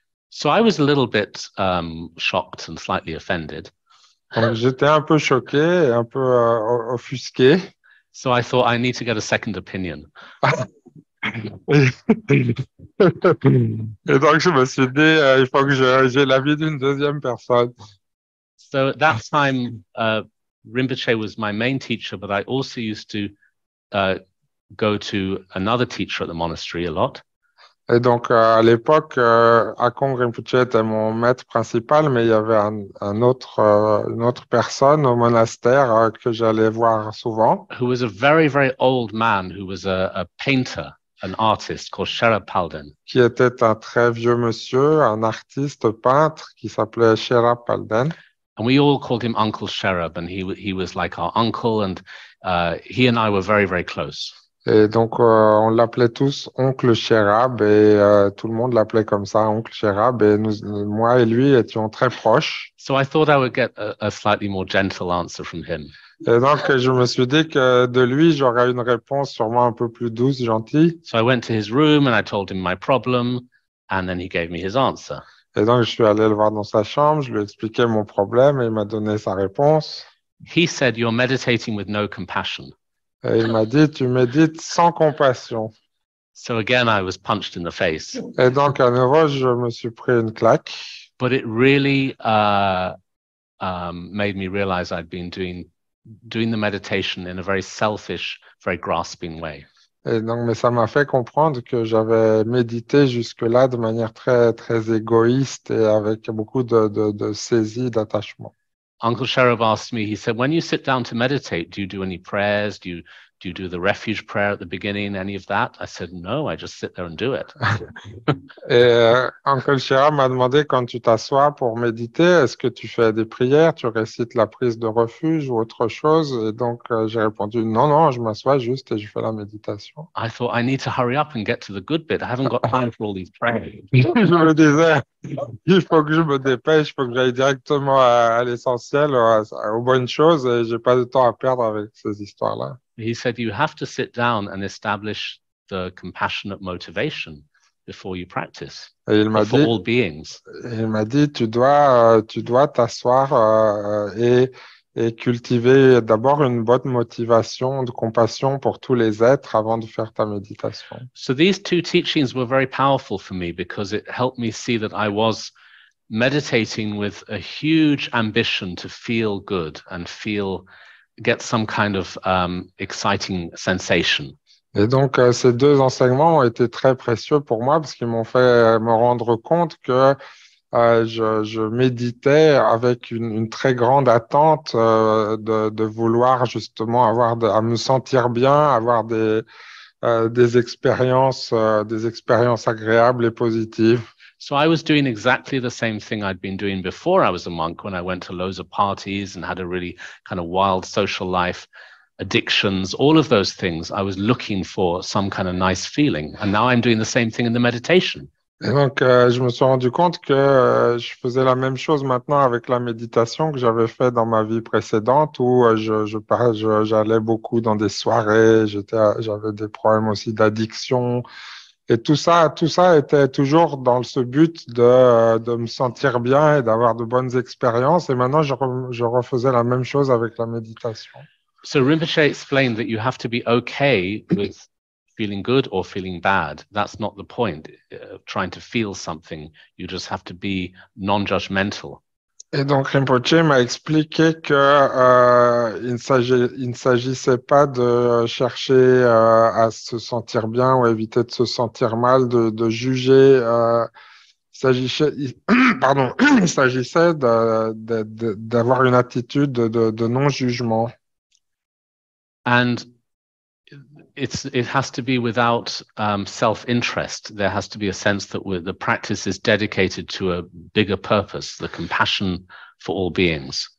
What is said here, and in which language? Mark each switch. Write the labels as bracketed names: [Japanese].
[English] So I was a little bit shocked and slightly offended. [French] Donc j'étais un peu choqué et un peu offusqué. [English] So I thought I need to get a second opinion. [French] Et donc je me suis dit, il faut que j'ai l'avis d'une deuxième personne. [English] So at that time, Rinpoche was my main teacher, but I also used to go to another teacher at the monastery a lot. [French] Et donc à l'époque, Akong Rinpoche était mon maître principal, mais il y avait une autre personne au monastère que j'allais voir souvent. [English] Who was a very, very old man who was a painter, an artist called Sherab Palden. [French] Qui était un très vieux monsieur, un artiste peintre qui s'appelait Sherab Palden. [English] And we all called him Uncle Sherab, and he was like our uncle, and he and I were very, very close. [French] Et donc, on l'appelait tous Oncle Sherab, et tout le monde l'appelait comme ça, Oncle Sherab, et moi et lui étions très proches. [English] So I thought I would get a slightly more gentle answer from him. [French] Et donc, je me suis dit que de lui, j'aurais une réponse sûrement un peu plus douce, gentille. [English] So I went to his room and I told him my problem, and then he gave me his answer. [French] Et donc, je suis allé le voir dans sa chambre, je lui ai expliqué mon problème, et il m'a donné sa réponse. [English] He said, "You're meditating with no compassion." [French] Et il m'a dit, tu médites sans compassion. [English] So again, I was punched in the face. [French] Et donc, à nouveau, je me suis pris une claque. [English] But it really made me realize I'd been doing the meditation in a very selfish, very grasping way. [French] Et donc, mais ça m'a fait comprendre que j'avais médité jusque-là de manière très, très égoïste et avec beaucoup de saisie, d'attachement. [English] Uncle Sherab asked me, he said, when you sit down to meditate, do you do any prayers? Do you do the refuge prayer at the beginning, any of that? I said, no, I just sit there and do it. [French] Et Uncle Sherab m'a demandé, quand tu t'assois pour méditer, est-ce que tu fais des prières, tu récites la prise de refuge ou autre chose? Et donc, j'ai répondu, non, je m'assois juste et je fais la méditation. [English] I thought, I need to hurry up and get to the good bit. I haven't got time for all these prayers. [French] Je me disais, il faut que je me dépêche, il faut que j'aille directement à l'essentiel, aux bonnes choses, et j'ai pas de temps à perdre avec ces histoires-là. [English] He said, you have to sit down and establish the compassionate motivation before you practice. [French] Et il m'a [English] for [French] dit, [English] all beings. [French] Il m'a dit, tu dois t'asseoir et cultiver d'abord une bonne motivation de compassion pour tous les êtres avant de faire ta méditation. [English] So these two teachings were very powerful for me because it helped me see that I was meditating with a huge ambition to feel good and get some kind of exciting sensation. [French] Et donc, ces deux enseignements ont été très précieux pour moi parce qu'ils m'ont fait me rendre compte que je méditais avec une très grande attente de vouloir justement à me sentir bien, avoir des expériences agréables et positives. [English] So I was doing exactly the same thing I'd been doing before I was a monk, when I went to loads of parties and had a really kind of wild social life, addictions, all of those things. I was looking for some kind of nice feeling. And now I'm doing the same thing in the meditation. [French] Et donc, je me suis rendu compte que je faisais la même chose maintenant avec la méditation que j'avais fait dans ma vie précédente, où j'allais beaucoup dans des soirées, j'avais des problèmes aussi d'addiction. Et tout ça était toujours dans ce but de me sentir bien et d'avoir de bonnes expériences. Et maintenant, je refaisais la même chose avec la méditation. [English] So Rinpoche explained that you have to be okay with feeling good or feeling bad. That's not the point of trying to feel something. You just have to be non-judgmental. [French] Et donc Rinpoche m'a expliqué que il ne s'agissait pas de chercher à se sentir bien ou éviter de se sentir mal, de juger. Il s'agissait d'avoir une attitude de non-jugement. [English] And it has to be without self-interest. There has to be a sense that the practice is dedicated to a bigger purpose, the compassion for all beings.